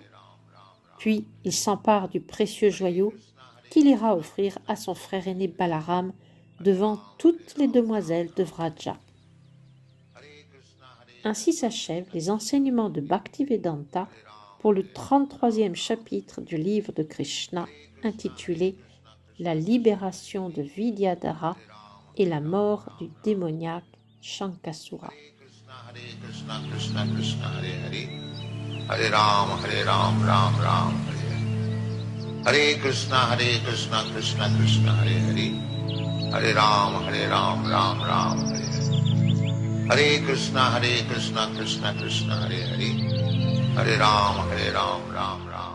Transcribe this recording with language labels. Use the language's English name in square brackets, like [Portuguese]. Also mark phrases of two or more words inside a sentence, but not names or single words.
[French] Puis il s'empare du précieux joyau qu'il ira offrir à son frère aîné Balaram devant toutes les demoiselles de Vraja. Ainsi s'achèvent les enseignements de Bhaktivedanta pour le 33e chapitre du livre de Krishna intitulé « La libération de Vidyadhara et la mort du démoniaque Shankasura ». [Sanskrit] Krishna Krishna Krishna Hare Hare Hare Ram Ram Ram Hare Hare Krishna Krishna Krishna Hare Hare Hare Ram Ram Ram Hare Hare Krishna Krishna Krishna Hare Hare Hare Ram Ram Ram